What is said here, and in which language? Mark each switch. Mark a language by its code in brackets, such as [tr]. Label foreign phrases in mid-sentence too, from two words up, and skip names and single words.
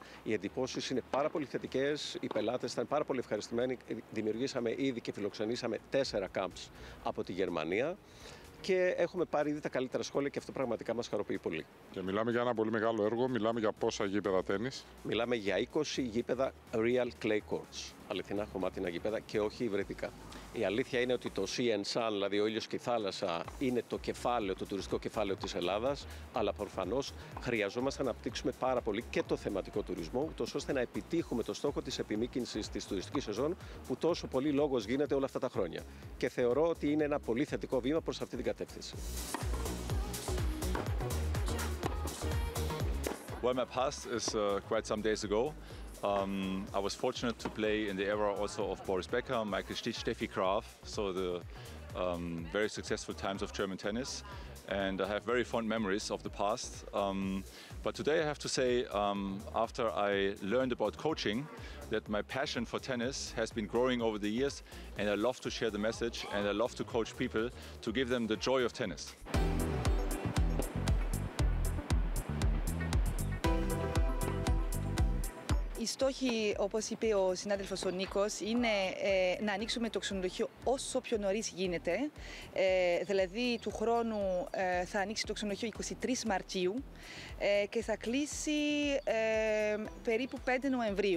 [el] Οι εντυπώσεις είναι πάρα πολύ θετικές, οι πελάτες ήταν πάρα πολύ ευχαριστημένοι. Δημιουργήσαμε ήδη και φιλοξενήσαμε 4 camps από τη Γερμανία. Και έχουμε πάρει ήδη τα καλύτερα σχόλια και αυτό πραγματικά μας χαροποιεί πολύ. Και μιλάμε για ένα πολύ μεγάλο έργο, μιλάμε για πόσα γήπεδα τένις? Μιλάμε για 20 γήπεδα [en] real clay courts, [el] αληθινά χωμάτινα γήπεδα και όχι υβριδικά. Η αλήθεια είναι ότι το [en] Sea and Sun, [el] δηλαδή ο ήλιος και η θάλασσα, είναι το κεφάλαιο, το τουριστικό κεφάλαιο της Ελλάδας, αλλά προφανώς χρειαζόμαστε να αναπτύξουμε πάρα πολύ και το θεματικό τουρισμό, ούτως ώστε να επιτύχουμε το στόχο της επιμήκυνσης της τουριστικής σεζόν, που τόσο πολύ λόγος γίνεται όλα αυτά τα χρόνια. Και θεωρώ ότι είναι ένα πολύ θετικό βήμα προς αυτή την κατεύθυνση. [en] Well, my past is quite some days ago. I was fortunate to play in the era also of Boris Becker, Michael Stich, Steffi Graf, so the very successful times of German tennis. And I have very fond memories of the past. But today I have to say, after I learned about coaching, that my passion for tennis has been growing over the years, and I love to share the message, and I love to coach people to give them the joy of tennis. [el] Οι στόχοι, όπως είπε ο συνάδελφος ο Νίκος, είναι να ανοίξουμε το ξενοδοχείο όσο πιο νωρίς γίνεται. Δηλαδή, του χρόνου θα ανοίξει το ξενοδοχείο 23 Μαρτίου και θα κλείσει περίπου 5 Νοεμβρίου.